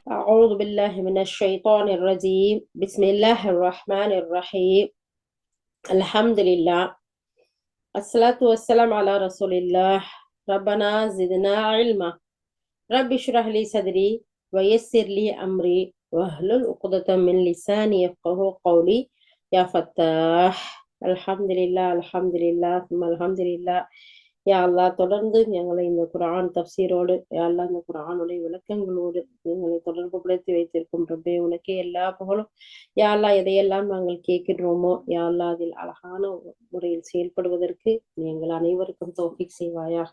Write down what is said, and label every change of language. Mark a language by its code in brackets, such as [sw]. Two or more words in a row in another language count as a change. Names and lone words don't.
[ar] أعوذ بالله من الشيطان الرجيم بسم الله الرحمن الرحيم الحمد لله الصلاة والسلام على رسول الله ربنا زدنا علما رب اشرح لي صدري ويسر لي أمري واحلل عقدة من لساني يفقه قولي يا فتاح الحمد لله الحمد لله ثم الحمد لله. يا الله [ta] தொடர்ந்து எங்களை இந்த குர்ஆன் தப்சீரோடு [ar] يا الله [ta] இந்த குர்ஆனுடைய விளக்கங்களோடு எங்களை தொடர்பு படுத்தி வைத்திருக்கும் ரப்பே, உனக்கே எல்லா புகழும். [ar] يا الله [ta] எதையெல்லாம் நாங்கள் கேட்கின்றோமோ [ar] يا الله [ta] அதில் அழகான முறையில் செயல்படுவதற்கு எங்கள் அனைவருக்கும் தௌஃபீக் செய்வாயாக.